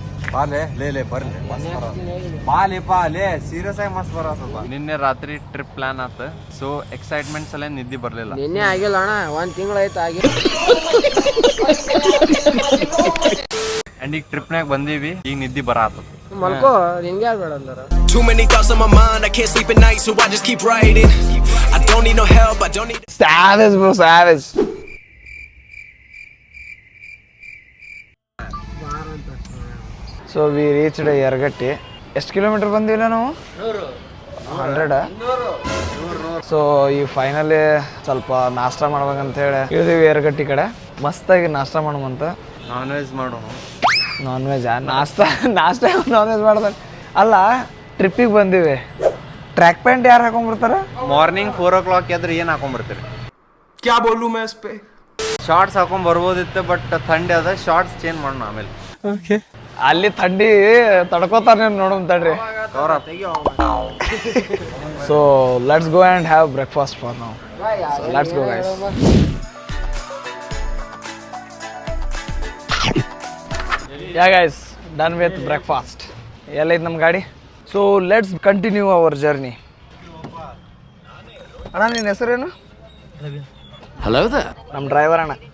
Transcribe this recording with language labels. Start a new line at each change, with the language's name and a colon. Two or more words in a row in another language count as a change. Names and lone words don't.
Kannada: ಸೀರಿಯಸ್ ಆಗಿ ಮಸ್ತ್ ಬರತ್ತದ. ನಿನ್ನೆ ರಾತ್ರಿ
English: trip plan
Kannada: ಆತ.
English: so excitement
Kannada: ಸಲ ನಿದ್ದೆ ಬರ್ಲಿಲ್ಲ. ನಿನ್ನೆ ಆಗಿಲ್ಲ ಅಣ್ಣ, 1 ತಿಂಗಳಾಯ್ತು ಆಗಿ. ಅಂಡ್ ಈಗ ಟ್ರಿಪ್ನಾಗ ಬಂದೀವಿ, ಈಗ ನಿದ್ದೆ ಬರತ್ತದ. ಮಲ್ಕೋ, ನಿನ್ಗೆ ಯಾರು ಬೇಡ ಅಂದಾರ?
English: Too many thoughts on my mind, I can't sleep at night, so I just keep writing. I don't need no help, I don't need. Savage bro, savage. So we reached Yaragatti.
Kannada: ಎಷ್ಟು ಕಿಲೋಮೀಟರ್ ಬಂದಿಲ್ಲ ನಾವು? 100. ಸೊ ಈ ಫೈನಲಿ ಸ್ವಲ್ಪ ನಾಷ್ಟ ಮಾಡ್ಬೇಕಂತ ಹೇಳಿ ಇಳಿದೀವಿ ಯರಗಟ್ಟಿ ಕಡೆ. ಮಸ್ತಾಗಿ ನಾಷ್ಟ ಮಾಡೋಮಂತ.
English: non veg
Kannada: ಮಾಡೋಣ.
English: non veg
Kannada: ನಾಷ್ಟ
English: non veg
Kannada: ಮಾಡ್ತಾರೆ ಅಲ್ಲ. ಟ್ರಿಪ್ಪಿಗೆ ಬಂದೀವಿ.
English: track pant
Kannada: ಯಾರು ಹಾಕೊಂಡ್ಬರ್ತಾರ?
English: morning 4 o'clock
Kannada: ಎದ್ರೆ ಏನು ಹಾಕೊಂಡ್ಬರ್ತೀರಿ?
Hindi: क्या बोलूं मैं इस पे?
Kannada: ಶಾರ್ಟ್ಸ್ ಹಾಕೊಂಡ್ ಬರ್ಬೋದಿತ್ತು, ಬಟ್ ಥಂಡಿ ಅದ.
English: shorts change
Kannada: ಮಾಡೋಣ ಆಮೇಲೆ. ಅಲ್ಲಿ ಥಂಡಿ ತಡ್ಕೋತಾರ ನೋಡೋಣ ತಡ್ರಿ.
English: So let's go and have breakfast for ನಾವು. So let's go guys. Ya guys, done with breakfast.
Kannada: ಎಲ್ಲೈತೆ ನಮ್ಮ ಗಾಡಿ?
English: So let's continue our journey.
Kannada: ಅಣ್ಣ ನಿನ್ನ ಹೆಸರೇನು?
English: Hello there.
Kannada: ನಮ್ಮ ಡ್ರೈವರ್ ಅಣ್ಣ.